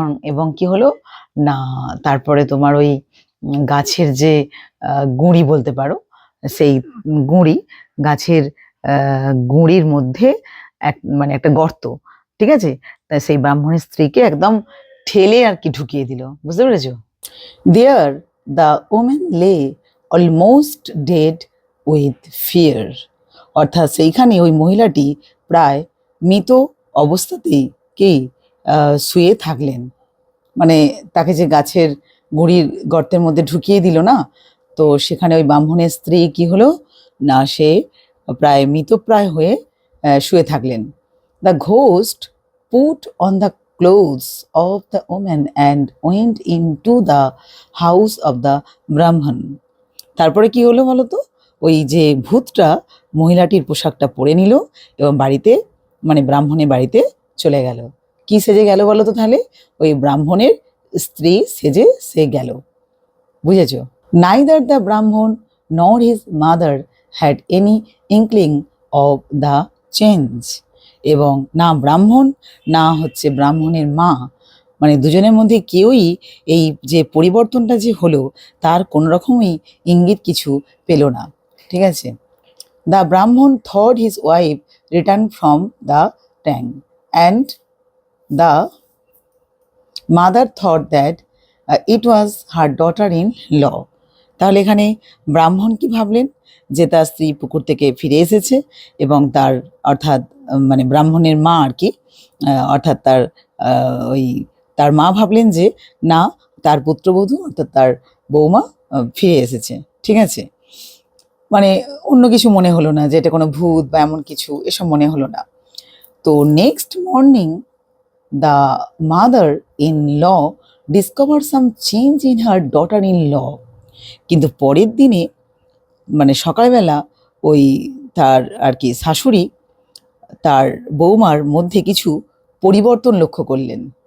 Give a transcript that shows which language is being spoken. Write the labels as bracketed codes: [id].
[bn] এবং কি হলো না, তারপরে তোমার ওই গাছের যে গুঁড়ি বলতে পারো, সেই গাছের গুঁড়ির মধ্যে মানে একটা গর্ত। ঠিক আছে, তাই সেই ব্রাহ্মণের স্ত্রীকে একদম ঠেলে আর কি ঢুকিয়ে দিল। বুঝতে পেরেছো? [en] There the woman lay almost dead with fear. [bn] অর্থাৎ সেইখানে ওই মহিলাটি প্রায় মৃত অবস্থাতেই কি শুয়ে থাকলেন। মানে তাকে যে গাছের গুঁড়ির গর্তের মধ্যে ঢুকিয়ে দিল না, তো সেখানে ওই ব্রাহ্মণের স্ত্রী কি হলো না, সে প্রায় মৃতপ্রায় হয়ে শুয়ে থাকলেন। [en] The ghost put on the clothes of the woman and went into the house of the Brahman. [bn] তারপরে কি হলো বলতো, ওই যে ভূতটা মহিলাটির পোশাকটা পরে নিল এবং বাড়িতে, মানে ব্রাহ্মণের বাড়িতে চলে গেল। কি সেজে গেল বলতো তাহলে? ওই ব্রাহ্মণের স্ত্রী সেজে সে গেল। বুঝেছো? [en] Neither the Brahman nor his mother had any inkling of the change. [bn] এবং না ব্রাহ্মণ না হচ্ছে ব্রাহ্মণের মা, মানে দুজনের মধ্যে কেউই এই যে পরিবর্তনটা যে হলো তার কোনো রকমই ইঙ্গিত কিছু পেল না। ঠিক আছে। [en] The brahmin thought his wife returned from the tank and the mother thought that it was her daughter-in-law. [bn] তাহলে এখানে ব্রাহ্মণ কি ভাবলেন যে তার স্ত্রী পুকুর থেকে ফিরে এসেছে এবং তার অর্থাৎ মানে ব্রাহ্মণের মা আর কি অর্থাৎ তার ওই তার মা ভাবলেন যে না তার পুত্রবধূ অর্থাৎ তার বৌমা ফিরে এসেছে। ঠিক আছে, মানে অন্য কিছু মনে হলো না, যে এটা কোনো ভূত বা এমন কিছু, এসব মনে হলো না। তো [en] Next morning the mother-in-law discovered some change in her daughter-in-law. [bn] কিন্তু পরের দিনে মানে সকালবেলা ওই তার আর কি শাশুড়ি তার বৌমার মধ্যে কিছু পরিবর্তন লক্ষ্য করলেন।